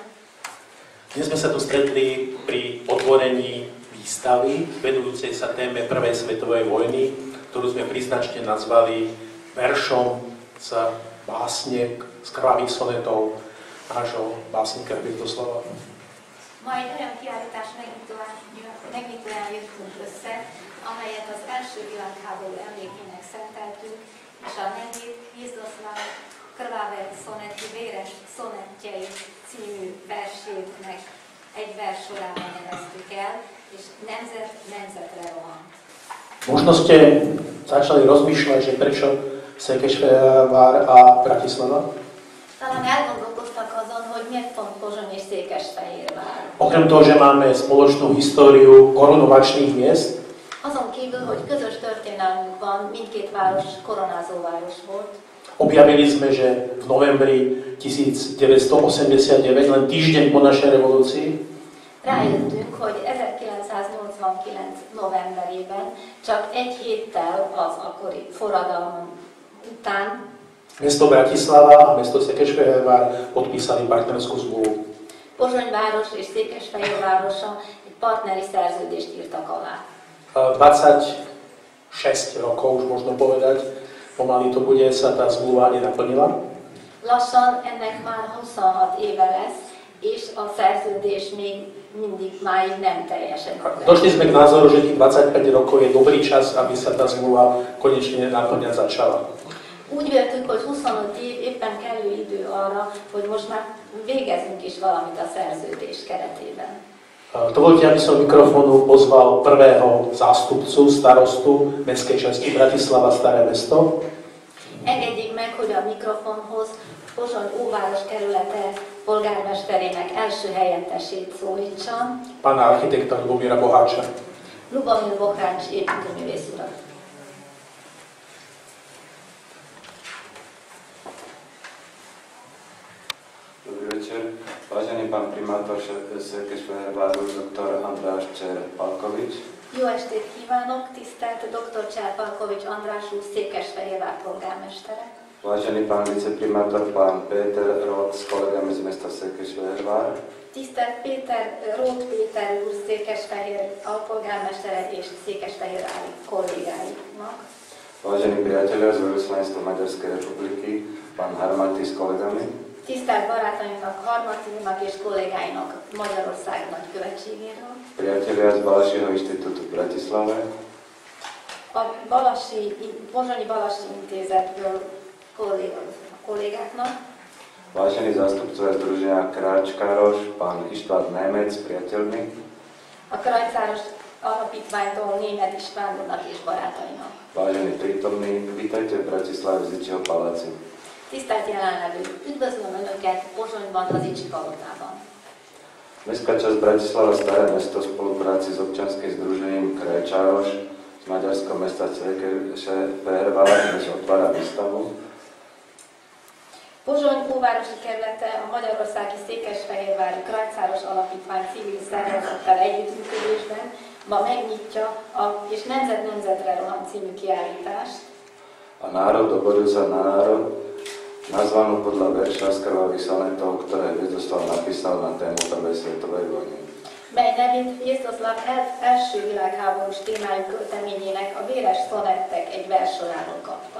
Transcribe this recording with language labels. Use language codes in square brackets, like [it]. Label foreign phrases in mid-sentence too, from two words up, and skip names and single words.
[sk] Dnes sme sa tu stretli pri otvorení výstavy venujúcej sa téme Prvej svetovej vojny, ktorú sme príznačne nazvali veršom z básniek, z krvavých sonetov nášho básnika Hviezdoslava. [hu] Ma egy olyan kiállítás megnyitóján jöttünk össze, amelyet az első világháború emlékének szenteltünk, és a nevét Hviezdoslav Krvavé szoneti véres szonettjei című versének egy vers sorában neveztük el, és nemzet nemzetre rohant. [sk] Možno ste začali rozmýšľať, že prečo Székesfehérvár a Bratislava? [hu] Talán elgondolkoztak azon, hogy miért pont Pozsony és Székesfehérvár. [sk] Okrem toho, že máme spoločnú históriu korunovačných miest, [hu] Azon kívül, hogy közös történelmünk van, mindkét város koronázóváros volt. [sk] objavili sme, že v novembri 1989, len týždeň po našej revolúcii, [hu] Rájöttünk, hogy 1989 novemberében, csak egy héttel az akkori forradalom után [sk] mesto Bratislava a mesto Székesfehérvár podpísali partnerskú zmluvu. [hu] Pozsony város és Székesfehérvárosa egy partneri szerződést írtak alá. [sk] 26 rokov, už možno povedať, pomaly to bude, sa tá zmluva nenaplnila. [hu] Lassan ennek már 26 éve lesz, és a szerződés még mindig máig nem teljesedett. [sk] Došli sme k názoru, že tých 25 rokov je dobrý čas, aby sa tá zmluva konečne naplňať začala. [hu] Úgy véltük, hogy 25 év éppen kellő idő arra, hogy most már végezzünk is valamit a szerződés keretében. [sk] Dovolte, aby som mikrofónu pozval prvého zástupcu starostu mestskej časti Bratislava Staré mesto. [hu] Engedjék meg, hogy a mikrofonhoz Pozsony óváros kerülete polgármesterének első helyettesét szólítsam. [sk] Pána architekta Lubomíra Boháča. [hu] Lubomír Bohács építőművész urat. [sk] Dobrý večer. Vážený pán primátor Székesfehérváru, dr. András Cserpalkovics. [hu] Jó estét kívánok, tisztelt dr. Cserpalkovics András úr, Székesfehérvár polgármestere. [sk] Vážený pán viceprimátor, pán Péter Roth s kolegami z mesta Székesfehérvár. [hu] Tisztelt Roth Péter úr, Székesfehér alpolgármestere és Székesfehérvári kollégáinak. [sk] Vážení priatelia z Veľvyslanectva Maďarskej republiky, pán Harmati s kolegami. [hu] Tisztelt barátainknak, Harmatinak és kollégáinak Magyarország nagykövetségéről. [sk] Priatelia z Balasieho inštitútu v Bratislave. [hu] A Pozsonyi Balasi intézetből kollégáknak. [sk] Vážení zástupcovia Združenia Kráčkároš, pán István Némec s priateľmi. [hu] A Krajcáros alapítványtól Németh István úrnak és barátainak. [sk] Vážení prítomní, vítajte v Bratislave v Zicsiho paláci. [hu] Tisztelt jelenlevők, üdvözlöm Önöket Pozsonyban, az Icsi palotában. [sk] Mestská časť Bratislava Staré mesto v spolupráci s občianskym združením Kráčároš z maďarského mesta Székesfehérvár dnes otvára výstavu. [hu] Pozsony óvárosi kerülete a Magyarországi Székesfehérvári Krajcáros Alapítvány civil szervezettel együttműködésben ma megnyitja a és Nemzet nemzetre rohant című kiállítást. [sk] A národ doboril sa na národ, nazvanú podľa verša z krvavých sonetov, ktoré Hviezdoslav napísal na tému Prvej svetovej vojny. [hu] Mely nevét Hviezdoslav első világháborús témájú költeményének a véres szonettek egy verssorából kapta.